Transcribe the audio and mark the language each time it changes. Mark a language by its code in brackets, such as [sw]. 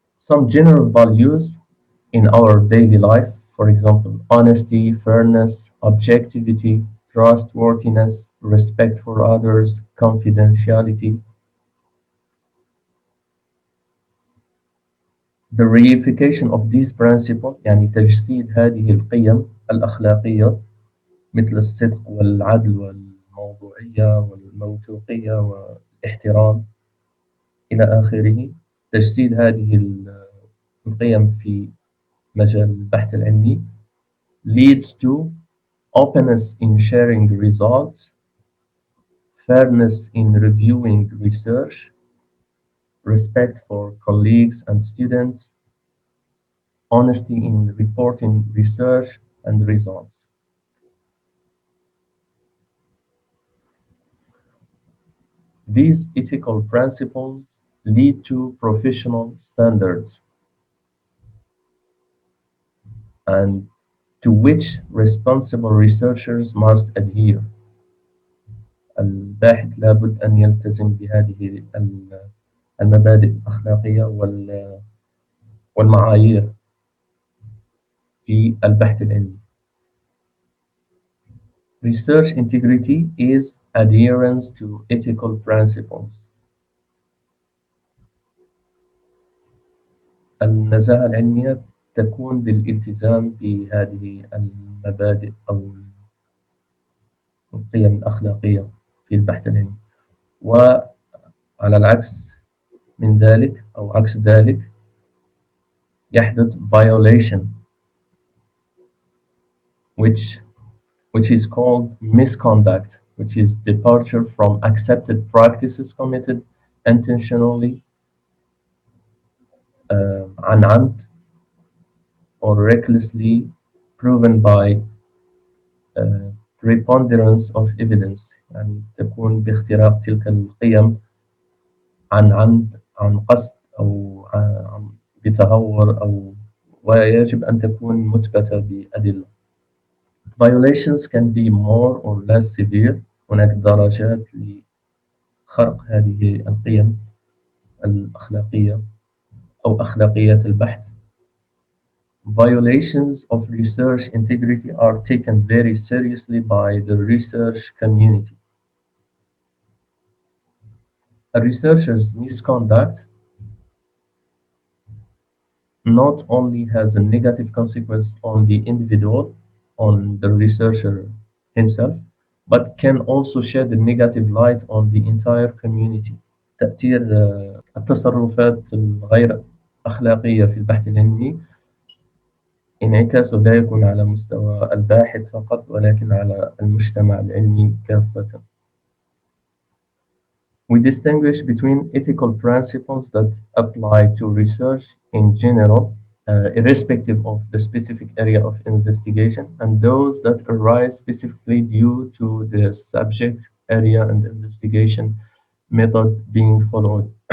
[en] Some general values in our daily life, for example, honesty, fairness, objectivity, trustworthiness, respect for others, confidentiality. The reification of these principles [ar] يعني تجسيد هذه القيم الأخلاقية مثل الصدق والعدل والموضوعية والموثوقية والاحترام إلى آخره. تجسيد هذه القيم في مجال البحث العلمي [en] leads to openness in sharing results, fairness in reviewing research, respect for colleagues and students, honesty in reporting research and results. These ethical principles lead to professional standards and to which responsible researchers must adhere. [ar] الباحث لابد أن يلتزم بهذه المبادئ الأخلاقية والمعايير في البحث العلمي. [en] Research integrity is adherence to ethical principles. [ar] النزاهة العلمية تكون بالالتزام بهذه المبادئ أو القيم الأخلاقية في البحث العلمي. وعلى العكس من ذلك أو عكس ذلك يحدث [en] violation which is called misconduct, which is departure from accepted practices committed intentionally [ar] عن عمد [en] or recklessly proven by preponderance of evidence. [ar] يعني تكون باختراق تلك القيم عن عمد عن قصد أو بتهور أو ويجب أن تكون مثبتة بأدلة. [en] Violations can be more or less severe. [ar] هناك درجات لخرق هذه القيم الأخلاقية أو أخلاقيات البحث. [en] Violations of research integrity are taken very seriously by the research community. A researcher's misconduct not only has a negative consequence on the individual, on the researcher himself, but can also shed a negative light on the entire community. [ar] تأثير التصرفات الغير أخلاقية في البحث العلمي انعكاسه لا يكون على مستوى الباحث فقط ولكن على المجتمع العلمي كافة. [en] We distinguish between ethical principles that apply to research in general, irrespective of the specific area of investigation, and those that arise specifically due to the subject area and investigation method being followed.